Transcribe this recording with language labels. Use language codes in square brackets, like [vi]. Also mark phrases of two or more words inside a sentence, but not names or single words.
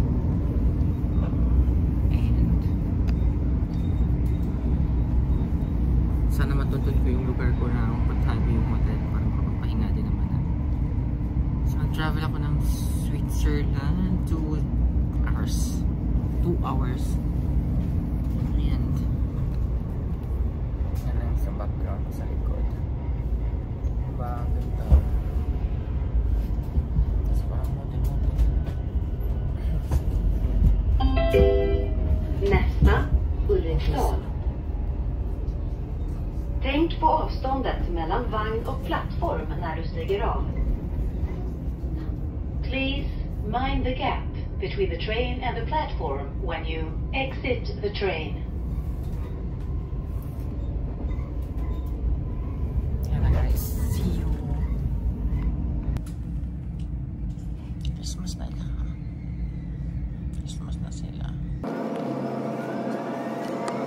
[tl] And sana matuntun ko yung lugar ko na puntahan ko yung hotel para makapagpahinga din naman. So travel ako ng Switzerland [en] 2 hours. 2 hours. [tl] And yan lang sa background sa likod. Diba? Ganda. [sv] Nästa, Ulriksdal. Tänk på avståndet mellan vagn och plattform när du stiger av. [en] Please mind the gap between the train and the platform when you exit the train. Yeah, guys, see you. [tl] Christmas na lang. Christmas na sila.